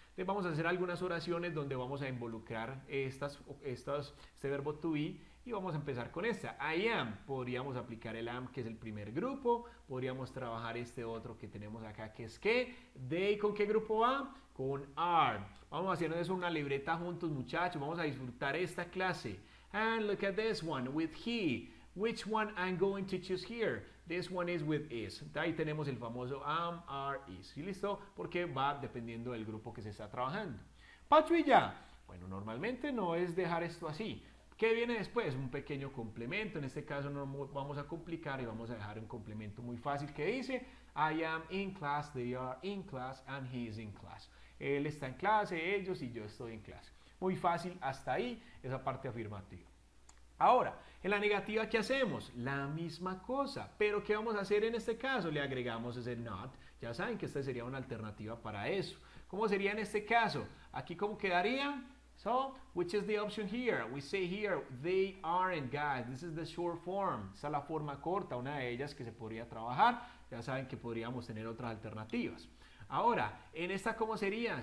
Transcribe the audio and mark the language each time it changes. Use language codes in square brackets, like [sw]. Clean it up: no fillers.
[es] Entonces vamos a hacer algunas oraciones donde vamos a involucrar este verbo to be y vamos a empezar con esta. I am, podríamos aplicar el am que es el primer grupo, podríamos trabajar este otro que tenemos acá que es que, they, ¿con qué grupo va? Con are. Vamos a hacer eso una libreta juntos muchachos, vamos a disfrutar esta clase. [en] And look at this one, with he. Which one I'm going to choose here? This one is with is. [es] Ahí tenemos el famoso am, are, is. ¿Y listo? Porque va dependiendo del grupo que se está trabajando. Pacho y ya. Bueno, normalmente no es dejar esto así. ¿Qué viene después? Un pequeño complemento. En este caso no vamos a complicar y vamos a dejar un complemento muy fácil que dice [en] I am in class, they are in class, and he is in class. [es] Él está en clase, ellos y yo estoy en clase. Muy fácil hasta ahí esa parte afirmativa. Ahora, en la negativa, ¿qué hacemos? La misma cosa, pero ¿qué vamos a hacer en este caso? Le agregamos ese not, ya saben que esta sería una alternativa para eso. ¿Cómo sería en este caso? Aquí, ¿cómo quedaría? [en] So, which is the option here? We say here, they aren't, guys. This is the short form. [es] Esa es la forma corta, una de ellas que se podría trabajar. Ya saben que podríamos tener otras alternativas. Ahora, en esta, ¿cómo sería?